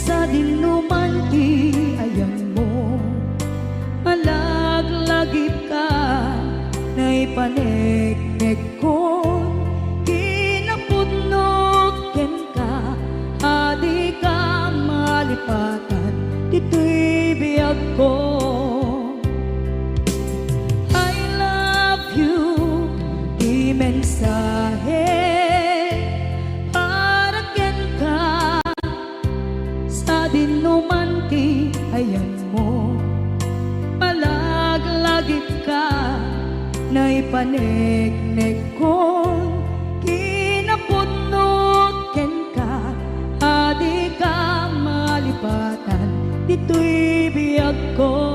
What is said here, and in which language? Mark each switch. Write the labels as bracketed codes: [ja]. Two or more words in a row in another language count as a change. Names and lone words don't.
[ilo] dinuman ti ayan mo, malaglagip ka na'y paneknek ko, kinapudnot ken ka, adi ka malipatan, dito'y biyag ko. [en] I love you, [ilo] di mensahe, para ken ka, sa dinuman ti ayan mo, malaglagip ka, na'y paneknek ko, kinapudnot ken ka, adi ka malipatan, dito'y biyag ko.